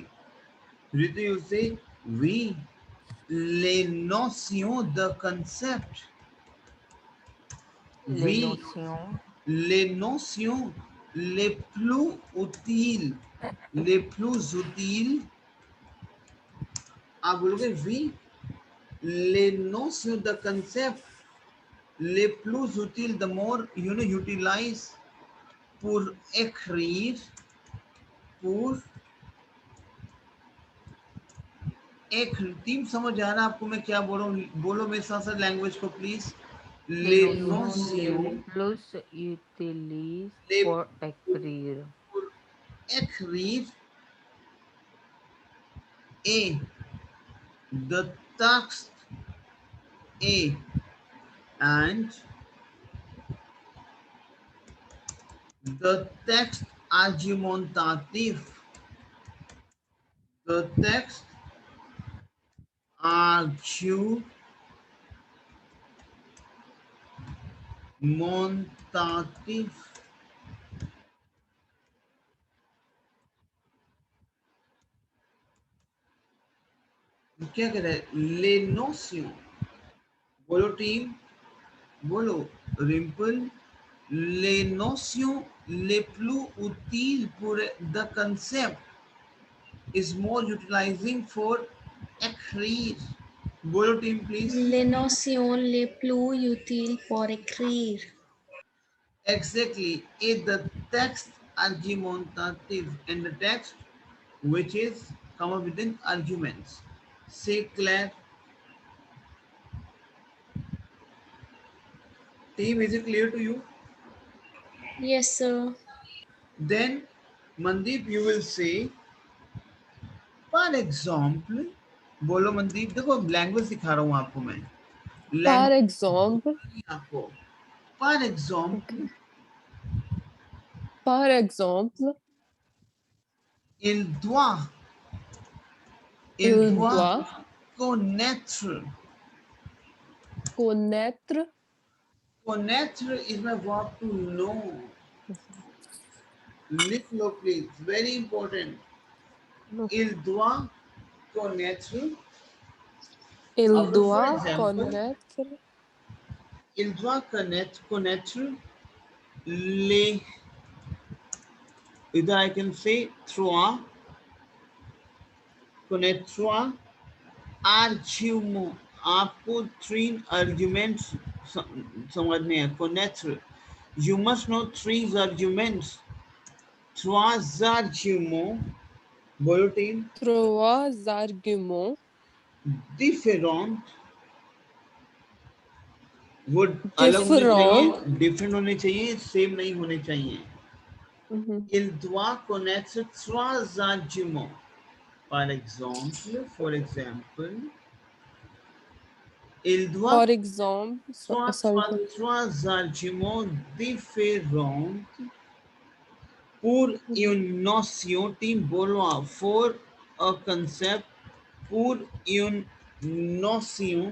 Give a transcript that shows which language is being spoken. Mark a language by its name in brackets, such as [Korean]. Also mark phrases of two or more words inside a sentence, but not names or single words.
[English] Ritu, you say, [French] oui, les notions de concept. Oui, les notions les plus utiles. [Hindi] आप बोलोगे [French] oui, les notions de concept les plus utiles, [English] the more utilize [French] pour écrire, [Hindi] एक टीम. समझ आ रहा है आपको मैं क्या बोल रहा हूँ? बोलो मेरे साथ साथ लैंग्वेज को प्लीज. [French] Les Notion notions plus utilise les pour écrire. pour écrire et [English] the text [French] est [English] and the text [French] argumentatif. [English] The text argumentatif. [Hindi] क्या कह रहा है? [French] Les notions. [Hindi] बोलो टीम, बोलो रिम्पल. [French] Les notions les plus utiles pour [English] the concept is more utilizing for [French] écrire. [Hindi] बोलो [English] team please. [French] Les notions les plus utiles pour écrire. [English] Exactly. Is the text argumentative and the text which is come up with an arguments. Say Claire. Team, is it clear to you? Yes, sir. Then Mandeep, you will say, for example, [Hindi] बोलो मनदीप. देखो लैंग्वेज सिखा रहा हूँ आपको मैं. [French] Par [Hindi] लैंग्वेज [French] exemple, [Hindi] आपको. [English] For example, [French] okay. Par exemple, il doit il doit connaître. connaître. [English] Connaître is my verb to know. [Hindi] लिख लो [English] please. Very important. [French] Il doit connaître. Il [English] For [French] doit [English] example, [French] connaître il doit connaître les. [English] Either I can say trois. [French] Connaître argument. [Hindi] आपको 3 arguments समझने हैं. [French] Connaître. [English] You must know 3 arguments. 3 arguments. [Hindi] बोलो टीम. [French] trois arguments Différents. [Hindi] वो अलग होने [French] différents. [Hindi] चाहिए, डिफरेंट होने चाहिए, सेम नहीं होने चाहिए. Mhm. [French] Il doit connaître 3 arguments. [English] For example, [French] il doit [English] For example, sorry. [French] 3 arguments différents pour une notion. [Hindi] Team बोलो आप. [English] For a concept, [French] pour une notion